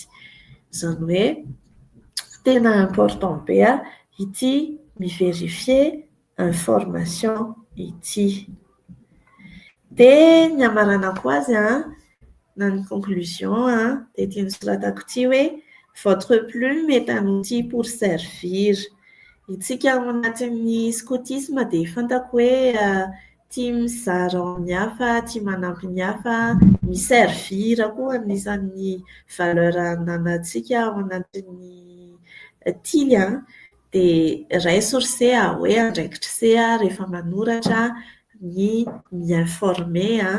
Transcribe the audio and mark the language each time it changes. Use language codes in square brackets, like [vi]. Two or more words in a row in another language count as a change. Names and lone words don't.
[mg] Izany hoe tena important be ity miverifier information ity. Dia ny amaranako azy na ny conclusion dia ity nosoratako ity hoe [fr] votre plume est un outil pour servir. [mg] Itsika ao anatin'ny scoutisme dia fantako hoe tia mizara amin'ny hafa, tia manampy ny hafa, miservir koa anisan'ny valeur ananantsika ao anatin'ny tily dia raiso ry se hoe andraikitra se rehefa manoratra ny mi-informer